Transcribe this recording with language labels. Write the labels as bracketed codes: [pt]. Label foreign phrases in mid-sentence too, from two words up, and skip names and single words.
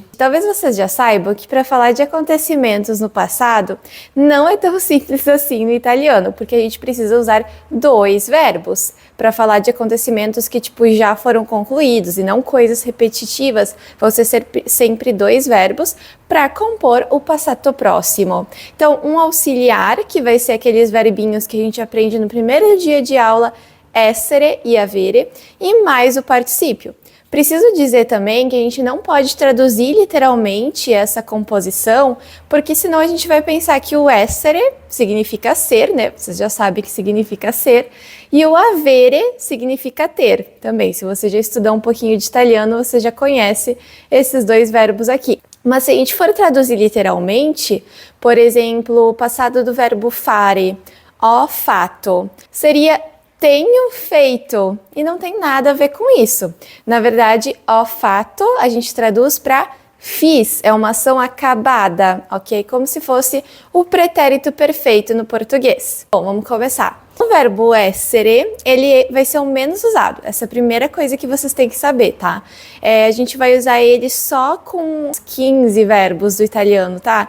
[pt] Talvez vocês já saibam que para falar de acontecimentos no passado não é tão simples assim no italiano, porque a gente precisa usar dois verbos para falar de acontecimentos que já foram concluídos e não coisas repetitivas. Vão ser sempre dois verbos para compor o passato próximo. Então, um auxiliar, que vai ser aqueles verbinhos que a gente aprende no primeiro dia de aula, [it] essere e avere, [pt] e mais o particípio. Preciso dizer também que a gente não pode traduzir literalmente essa composição, porque senão a gente vai pensar que o essere significa ser, né? Vocês já sabem que significa ser, e o avere significa ter também. Se você já estudou um pouquinho de italiano, você já conhece esses dois verbos aqui. Mas se a gente for traduzir literalmente, por exemplo, o passado do verbo fare, [it] ho fatto, [pt] seria tenho feito, e não tem nada a ver com isso. Na verdade, [it] ho fatto [pt] a gente traduz para fiz, é uma ação acabada, ok? Como se fosse o pretérito perfeito no português. Bom, vamos começar. O verbo essere, ele vai ser o menos usado. Essa é a primeira coisa que vocês têm que saber, tá? A gente vai usar ele só com 15 verbos do italiano, tá?